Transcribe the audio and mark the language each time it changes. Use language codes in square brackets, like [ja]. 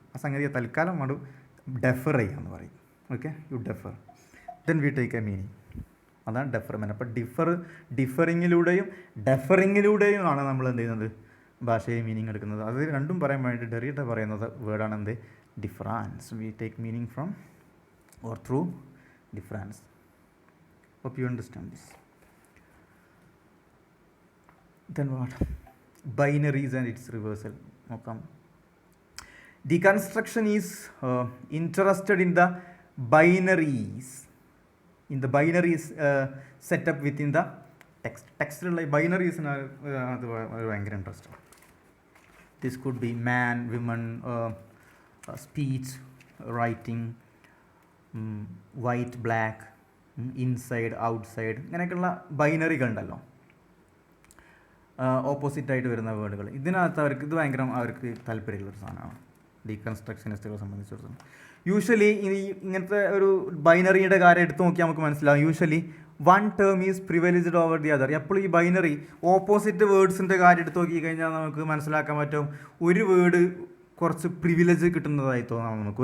[ml] ആ സംഗതിയെ തൽക്കാലം നമ്മൾ ഡെഫർ ചെയ്യാമെന്ന് പറയും. [en] Okay, you defer, then we take a meaning. [ml] അതാണ് ഡെഫർമെൻറ്റ്. അപ്പോൾ ഡെഫറിങ്ങിലൂടെയും ആണ് നമ്മൾ എന്ത് ചെയ്യുന്നത്, ഭാഷയിൽ മീനിങ് എടുക്കുന്നത്. അത് രണ്ടും പറയാൻ വേണ്ടി ഡെറിഡ പറയുന്നത് വേർഡാണ് എന്ത്, difference. [en] We take meaning from or through difference. Hope you understand this. Then what? Binaries and its reversal. Okay. Deconstruction is interested in the binaries. In the binaries set up within the text. Textual binaries are very interesting. This could be man, woman, speech, writing, white, black, inside, outside, [ml] ഇങ്ങനെയൊക്കെയുള്ള ബൈനറികൾ ഉണ്ടല്ലോ, ഓപ്പോസിറ്റായിട്ട് വരുന്ന വേർഡുകൾ. ഇതിനകത്ത് ഇത് ഭയങ്കര അവർക്ക് താല്പര്യമുള്ളൊരു സാധനമാണ് ഡീകൺസ്ട്രക്ഷനിസ്റ്റുകളെ സംബന്ധിച്ചിടത്തോളം. Usually ഇങ്ങനത്തെ ഒരു ബൈനറിയുടെ കാര്യം എടുത്ത് നോക്കിയാൽ നമുക്ക് മനസ്സിലാവും. [en] Usually one term is privileged over the other. [ml] എപ്പോഴും ഈ ബൈനറി ഓപ്പോസിറ്റ് വേർഡ്സിൻ്റെ കാര്യം എടുത്ത് നോക്കി കഴിഞ്ഞാൽ നമുക്ക് മനസ്സിലാക്കാൻ പറ്റും ഒരു വേർഡ് കുറച്ച് പ്രിവിലേജ് കിട്ടുന്നതായി തോന്നാം നമുക്ക്.